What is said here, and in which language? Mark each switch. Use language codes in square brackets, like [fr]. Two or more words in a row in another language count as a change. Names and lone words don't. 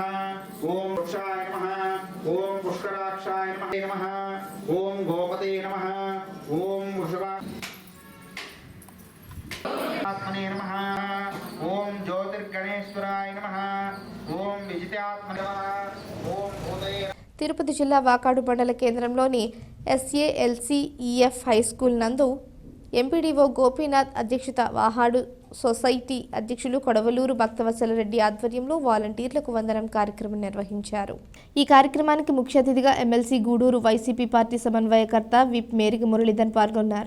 [sa] ओम वृक्षाय नमः। ओम पुष्कराक्षाय नमः। ओम गोपते नमः। ओम वृषभा आत्मने नमः। ओम ज्योतिर्गणेश्वराय नमः। ओम विजितात्मने नमः। ओम भूतये [te] తిరుపతి జిల్లా వాకాడు మండల కేంద్రంలోని SALCEF హై స్కూల్ నందు ఎంపీడీఓ గోపీనాథ్ అధ్యక్షత వాహాడు సొసైటీ అధ్యక్షులు కొడవలూరు భక్తవత్సల రెడ్డి ఆధ్వర్యంలో వాలంటీర్లకు వందనం కార్యక్రమం నిర్వహించారు. ఈ కార్యక్రమానికి ముఖ్య అతిథిగా ఎమ్మెల్సీ గూడూరు వైసీపీ పార్టీ సమన్వయకర్త విప్ మేరిగ మురళీధర్ పాల్గొన్నారు.